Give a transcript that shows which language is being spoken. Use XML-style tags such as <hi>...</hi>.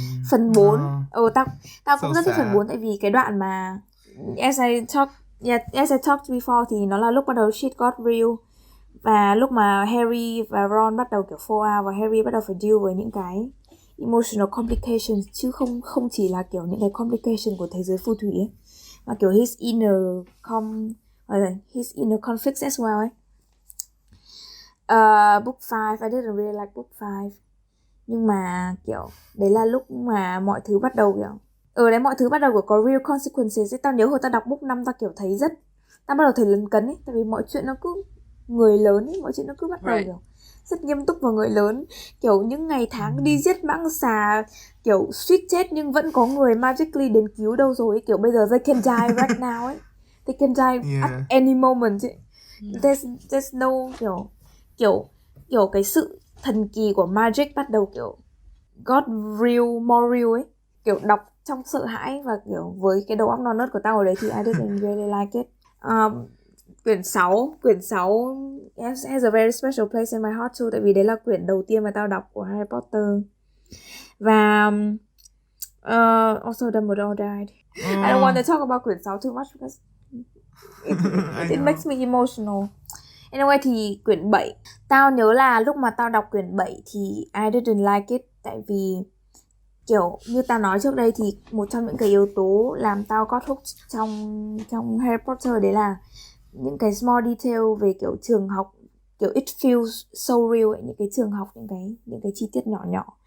<vi>Phần 4 tao cũng rất thích phần 4, tại vì cái đoạn mà as I talked before thì nó là lúc bắt đầu</vi> <en>shit got real,</en> <vi>và lúc mà Harry và Ron bắt đầu kiểu</vi> <en>fall out</en> <vi>và Harry bắt đầu phải deal với những cái</vi> <en>emotional complications,</en> <vi>chứ không chỉ là kiểu những cái complication của thế giới phù thủy ấy, mà kiểu</vi> <en>his inner conflicts as well</en> <vi>ấy.</vi> <en>Book 5, I didn't really like book 5.</en> <vi>Nhưng mà kiểu đấy là lúc mà mọi thứ bắt đầu kiểu đấy, mọi thứ bắt đầu kiểu có real consequences ấy. Tao nhớ hồi tao đọc book 5 tao kiểu thấy tao bắt đầu thấy lấn cấn ấy, tại vì mọi chuyện nó cứ người lớn ấy, mọi chuyện nó cứ bắt đầu kiểu rất nghiêm túc vào người lớn, kiểu những ngày tháng đi giết mãng xà, kiểu suýt chết nhưng vẫn có người magically đến cứu đâu rồi ấy. Kiểu bây giờ</vi> <en>they can die right now ấy, they can die at any moment ấy. There's no</en> <vi>kiểu cái sự thần kỳ của magic bắt đầu kiểu</vi> <en>got real, more real</en> <vi>ấy, kiểu đọc trong sợ hãi. Và kiểu với cái đầu óc non nớt của tao ở đấy thì</vi> <en>I didn't really like it.</en> <vi>Quyển 6</vi> <en>has a very special place in my heart too,</en> <vi>tại vì đấy là quyển đầu tiên mà tao đọc của Harry Potter.</vi> <en>Và also Dumbledore died. I don't want to talk about</en> <vi>quyển 6</vi> <en>too much because it makes me emotional.</en> <vi>Anyway thì quyển 7, tao nhớ là lúc mà tao đọc quyển 7 thì</vi> <en>I didn't like it,</en> <vi>tại vì kiểu như tao nói trước đây thì một trong những cái yếu tố làm tao</vi> <en>got hooked</en> <vi>trong Harry Potter đấy là những cái</vi> <en>small detail</en> <vi>về kiểu trường học, kiểu</vi> <en>it feels so real</en> <vi>ấy, những cái trường học, những cái chi tiết nhỏ nhỏ.</vi>